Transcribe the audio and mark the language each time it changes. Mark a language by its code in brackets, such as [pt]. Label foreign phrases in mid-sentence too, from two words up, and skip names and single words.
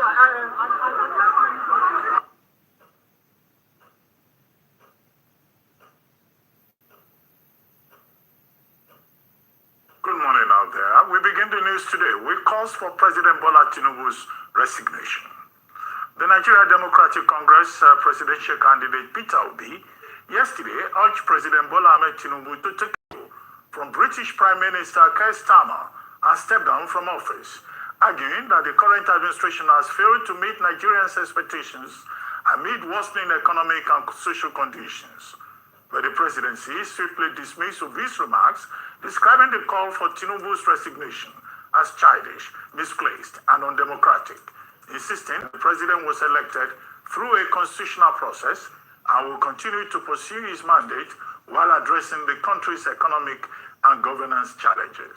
[en] Good morning out there. We begin the news today with calls for President Bola Tinubu's resignation. The Nigeria Democratic Congress presidential candidate Peter Obi yesterday urged President Bola Ahmed Tinubu to take over from British Prime Minister Keir Starmer and step down from office, arguing that the current administration has failed to meet Nigerians' expectations amid worsening economic and social conditions. But the presidency swiftly dismissed Obi's remarks, describing the call for Tinubu's resignation as childish, misplaced, and undemocratic, insisting the president was elected through a constitutional process and will continue to pursue his mandate while addressing the country's economic and governance challenges.